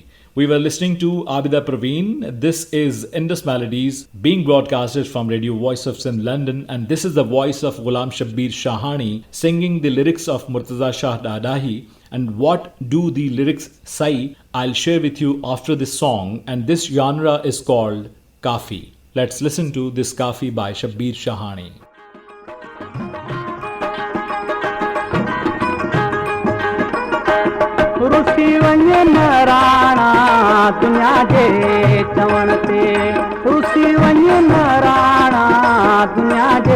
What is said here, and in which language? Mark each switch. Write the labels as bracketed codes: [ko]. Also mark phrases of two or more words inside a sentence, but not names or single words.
[en] We were listening to Abida Praveen. This is Indus Melodies being broadcasted from Radio Voice of Sindh, London, and this is the voice of Ghulam Shabbir Shahani singing the lyrics of Murtaza Shah Dadahi. And what do the lyrics say? I'll share with you after this song, and this genre is called Kafi. Let's listen to this Kafi by Shabbir Shahani. [sd] रुसी वञ राणा दुनिया जे चवण ते रुसी वञ राणा दुनिया जे